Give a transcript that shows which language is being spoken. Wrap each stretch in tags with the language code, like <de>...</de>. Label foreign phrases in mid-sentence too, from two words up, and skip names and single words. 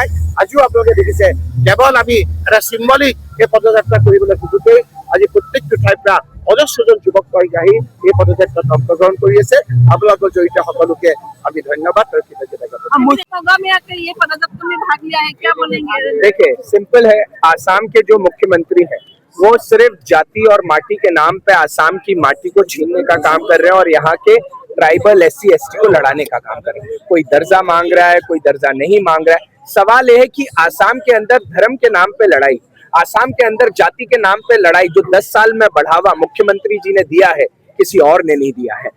<as>আজিও আপোনালোকে দেখিছে কেৱল আমি এটা চিম্বলিক এই পদযাত্ৰা কৰিবলৈ খোজোতেই আজি প্ৰত্যেকটো ঠাইৰ পৰা অজস্ৰজন যুৱক আহি এই পদযাত্ৰাত অংশগ্ৰহণ কৰি আছে। আপোনালোকৰ জড়িত সকলোকে আমি ধন্যবাদ আৰু কৃতজ্ঞতা জ্ঞাপন।</as> <hi>देखिए, सिंपल है, आसाम के जो मुख्यमंत्री हैं वो सिर्फ जाति और माटी के नाम पे आसाम की माटी को छीनने का काम कर रहे हैं और यहाँ के ट्राइबल SC ST को लड़ाने का काम कर रहे हैं। कोई दर्जा मांग रहा है, कोई दर्जा नहीं मांग रहा है। सवाल यह है कि आसाम के अंदर धर्म के नाम पे लड़ाई, आसाम के अंदर जाति के नाम पे लड़ाई, जो 10 साल में बढ़ावा मुख्यमंत्री जी ने दिया है, किसी और ने नहीं दिया है।</hi>